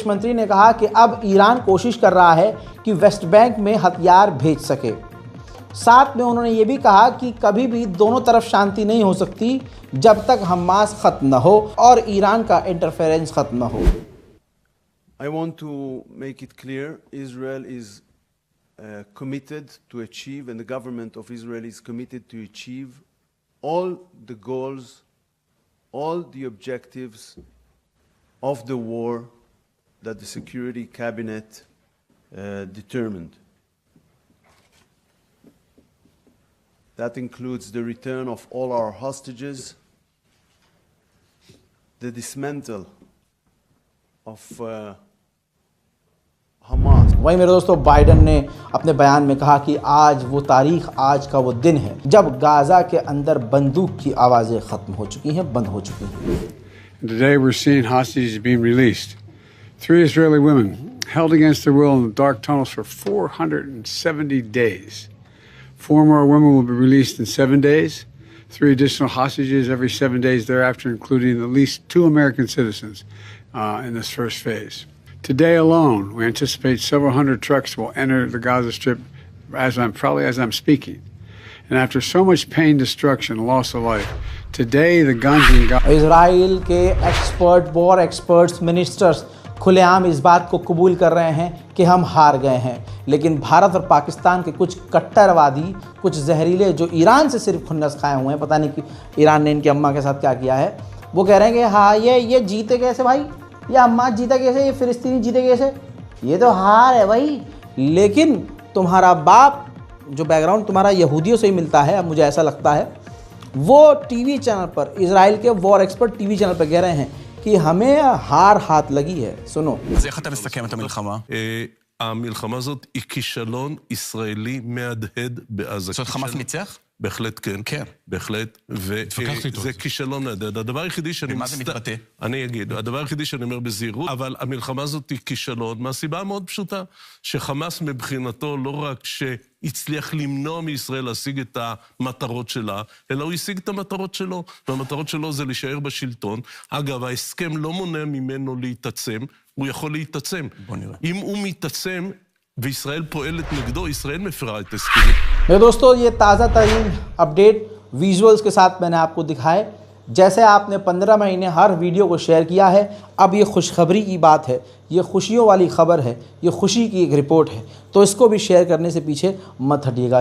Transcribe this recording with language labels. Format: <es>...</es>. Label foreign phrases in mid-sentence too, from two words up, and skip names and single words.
<hi>मंत्री ने कहा कि अब ईरान कोशिश कर रहा है कि वेस्ट बैंक में हथियार भेज सके। साथ में उन्होंने ये भी कहा कि कभी भी दोनों तरफ शांति नहीं हो सकती जब तक हमास खत्म न हो और ईरान का इंटरफेरेंस खत्म न हो।</hi> <en>I want to make it clear, Israel is committed to achieve, and the government of Israel is committed to achieve all the goals, all the objectives of the war that the Security Cabinet determined. That includes the return of all our hostages, the dismantle of Hamas. वहीं मेरे दोस्तों, बाइडन ने अपने बयान में कहा कि आज वो तारीख, आज का वो दिन है जब गाजा के अंदर बंदूक की आवाज़ें ख़त्म हो चुकी हैं, बंद हो चुकी हैं। Today we're seeing hostages being released. 3 Israeli women held against their will in the dark tunnels for 470 days. 4 more women will be released in 7 days. 3 additional hostages every 7 days thereafter, including at least 2 American citizens in this first phase. Today alone, we anticipate several hundred trucks will enter the Gaza Strip probably as I'm speaking. And after so much pain, destruction, loss of life, today the guns in Gaza...</en> <hi>इजराइल के एक्सपर्ट,</hi> <en>war experts,</en> <hi>मिनिस्टर्स खुलेआम इस बात को कबूल कर रहे हैं कि हम हार गए हैं। लेकिन भारत और पाकिस्तान के कुछ कट्टरवादी, कुछ जहरीले जो ईरान से सिर्फ खुन्नस खाए हुए हैं, पता नहीं कि ईरान ने इनकी अम्मा के साथ क्या किया है, वो कह रहे हैं कि हाँ ये जीते कैसे भाई, ये अम्मा जीता कैसे, ये फिलिस्तीनी जीते कैसे, ये तो हार है भाई। लेकिन तुम्हारा बाप, जो बैकग्राउंड तुम्हारा यहूदियों से ही मिलता है, अब मुझे ऐसा लगता है, वो टीवी चैनल पर, इजराइल के</hi> <en>war expert</en> <hi>टीवी चैनल पर कह रहे हैं कि हमें हार हाथ लगी है। सुनो।</hi> <he>איך אתה מסכם את המלחמה? המלחמה הזאת היא כישלון ישראלי מהדהד בעזה. זאת אומרת, חמאס ניצח? בהחלט כן. כן. בהחלט. וזה כישלון מהדהד. הדבר היחידי שאני... ומה זה מתבטא? אני אגיד. הדבר היחידי שאני אומר בזהירות, אבל המלחמה הזאת היא כישלון, מהסיבה המאוד פשוטה, שחמאס מבחינתו לא רק שהצליח למנוע מישראל להשיג את המטרות שלה, אלא הוא השיג את המטרות שלו, והמטרות שלו זה להישאר בשלטון. אגב, ההסכם לא מונע ממנו להתעצם, הוא יכול להתעצם. בוא נראה. אם הוא מתעצם, וישראל פועלת נגדו, ישראל מפרה את הסכמים.</he> <hi>मेरे दोस्तों, ये ताज़ा तरीन</hi> <en>update visuals</en> <hi>के साथ मैंने आपको दिखाए। जैसे आपने 15 महीने हर वीडियो को शेयर किया है, अब ये खुशखबरी की बात है, ये खुशियों वाली खबर है, ये खुशी की एक रिपोर्ट है, तो इसको भी शेयर करने से पीछे मत हटिएगा।</hi>